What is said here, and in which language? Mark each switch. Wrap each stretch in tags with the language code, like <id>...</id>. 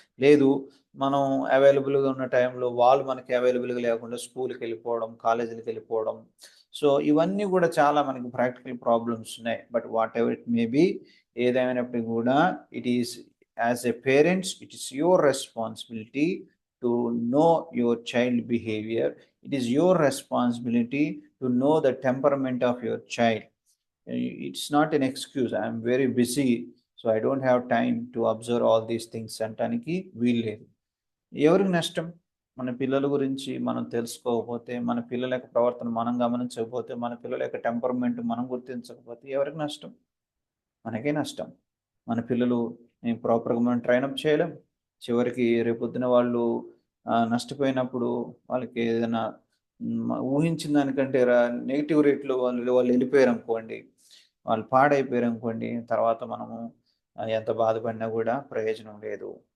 <te>లేదు, మనం అవైలబుల్‌గా ఉన్న టైంలో వాళ్ళు మనకి అవైలబుల్‌గా లేకుండా స్కూల్‌కెళ్ళిపోవడం, కాలేజీలకెళ్ళిపోవడం.</te> <en>so,</en> <te>ఇవన్నీ గూడా చాలా మనకి</te> <en>practical problems</en> <te>ఉన్నాయి.</te> <en>but whatever it may be,</en> <te>ఏదేమైనప్పటికి గూడా</te> <en>It is as a parents it is your responsibility to know your child behaviour. It is your responsibility to know the temperament of your child. It's not an excuse. I am very busy, so I don't have time to observe all these things</en> <te>అంటానికి వీల్లేదు. ఎవరికి నష్టం? మన పిల్లల గురించి మనం తెలుసుకోకపోతే, మన పిల్లల యొక్క ప్రవర్తన మనం గమనించకపోతే, మన పిల్లల యొక్క టెంపర్‌మెంట్ మనం గుర్తించకపోతే ఎవరికి నష్టం? మనకే నష్టం. మన పిల్లలు ప్రాపర్‌గా మనం ట్రైనప్ చేయలేం. చివరికి రేపొద్దున వాళ్ళు నష్టపోయినప్పుడు వాళ్ళకి ఏదైనా ఊహించిన దానికంటే నెగెటివ్ రేట్‌లో వాళ్ళెళ్ళిపోయారనుకోండి, వాళ్ళు పాడైపోయారనుకోండి, తర్వాత మనము ఎంత బాధపడినా గూడా ప్రయోజనం లేదు.</te>